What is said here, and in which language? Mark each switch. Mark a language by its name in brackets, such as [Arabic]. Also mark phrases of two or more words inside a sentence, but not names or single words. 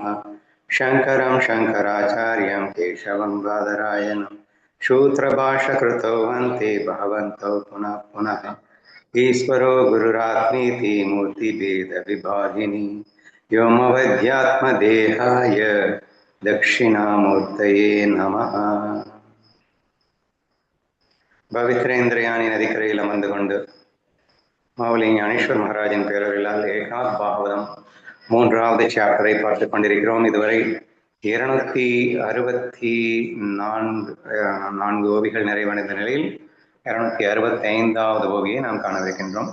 [Sanskrit] शङ्करं शङ्कराचार्यं केशवं बादरायणं सूत्रभाष्यकृतौ वन्दे भगवन्तौ पुनः पुनः। ईश्वरो गुरुरात्मेति मूर्तिभेदविभागिनी व्योमवद्यात्मदेहाय दक्षिणामूर्तये नमः। [Tamil] பவித்ரேந்திரயானி நதிக்கரையில் அமர்ந்து கொண்டு மாவுலி ஞானேஸ்வர் மகாராஜின் பேரர்களால் ஏகாத் பாகவதம் 3வது சாப்டரை பார்த்து கொண்டிருக்கிறோம். இதுவரை 264 ஓவிகள் நிறைவடைந்த நிலையில் 265வது ஓவியை நாம் காணவிருக்கின்றோம்.